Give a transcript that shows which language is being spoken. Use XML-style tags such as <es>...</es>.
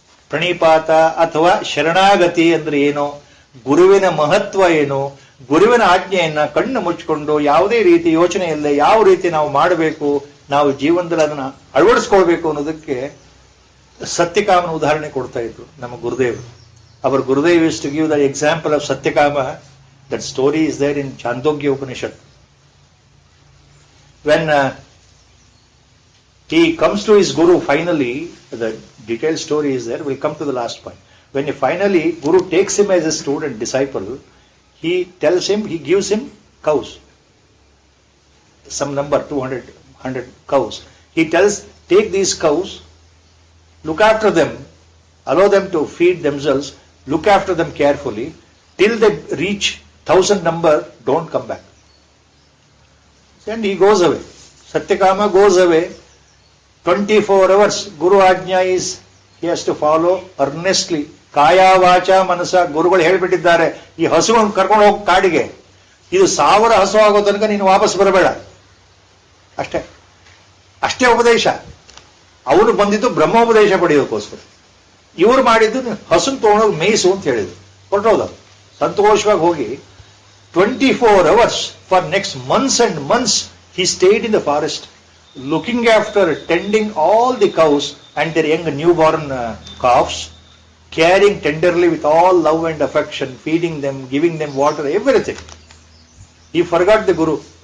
<kn>ಪ್ರಣಿಪಾತ ಅಥವಾ ಶರಣಾಗತಿ ಅಂದ್ರೆ ಏನು, ಗುರುವಿನ ಮಹತ್ವ ಏನು, ಗುರುವಿನ ಆಜ್ಞೆಯನ್ನ ಕಣ್ಣು ಮುಚ್ಚಿಕೊಂಡು ಯಾವುದೇ ರೀತಿ ಯೋಚನೆ ಇಲ್ಲದೆ ಯಾವ ರೀತಿ ನಾವು ಮಾಡಬೇಕು, ನಾವು ಜೀವನದಲ್ಲಿ ಅದನ್ನ ಅಳವಡಿಸ್ಕೊಳ್ಬೇಕು ಅನ್ನೋದಕ್ಕೆ ಸತ್ಯಕಾಮನ ಉದಾಹರಣೆ ಕೊಡ್ತಾ ಇದ್ರು ನಮ್ಮ ಗುರುದೇವರು.</kn> <en>ಅವರ Gurudev is to give the example of Satyakama. That story is there in Chandogya Upanishad. When he comes to his guru finally, the detailed story is there, we'll come to the last point. When he finally, guru takes him as a student, disciple, he tells him, he gives him cows. Some number, 100 cows. He tells, take these cows, look after them, allow them to feed themselves, look after them carefully, till they reach 1000 number, don't come back. And he goes away. Satyakama goes away. 24 hours. Guru Ajna is, he has to follow earnestly.</en> <sa>Kaya, Vacha, Manasa.</sa> <kn>ಗುರುಗಳು ಹೇಳ್ಬಿಟ್ಟಿದ್ದಾರೆ, ಈ ಹಸುವನ್ನು ಕರ್ಕೊಂಡು ಹೋಗಿ ಕಾಡಿಗೆ, ಇದು 1000 ಹಸು ಆಗೋ ತನಕ ನೀನು ವಾಪಸ್ ಬರಬೇಡ. ಅಷ್ಟೇ ಅಷ್ಟೇ ಉಪದೇಶ. ಅವನು ಬಂದಿದ್ದು ಬ್ರಹ್ಮೋಪದೇಶ ಪಡೆಯೋದಕ್ಕೋಸ್ಕರ. ಇವರು ಮಾಡಿದ್ದು ಹಸುನ್ ತಗೊಂಡೋಗಿ ಮೇಯಿಸು ಅಂತ ಹೇಳಿದ್ರು. ಹೊರಟೋದ ಸಂತೋಷವಾಗಿ ಹೋಗಿ</kn> <en>24 hours for next months and months he stayed in the forest, looking after, tending all the cows and their young newborn calves, caring tenderly with all love and affection, feeding them, giving them water, everything. He forgot the Guru.</en>